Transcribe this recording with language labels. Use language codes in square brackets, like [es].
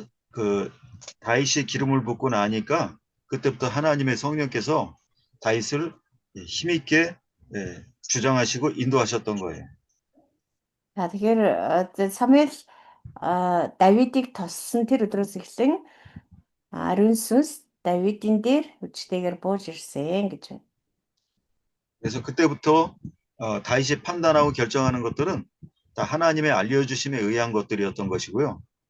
[ko] 그 다윗이 기름을 붓고 나니까 그때부터 하나님의 성령께서 다윗을 힘있게 주장하시고 인도하셨던 거예요. [mn] За тэгэхээр Самуэль Давидыг тоссон тэр өдрөөс эхлэн ариун сүнс Давидын дээр хүчтэйгээр бууж ирсэн гэж байна. [ko] 그래서 그때부터 다윗이 판단하고 결정하는 것들은 다 하나님의 알려주심에 의한 것들이었던 것이고요.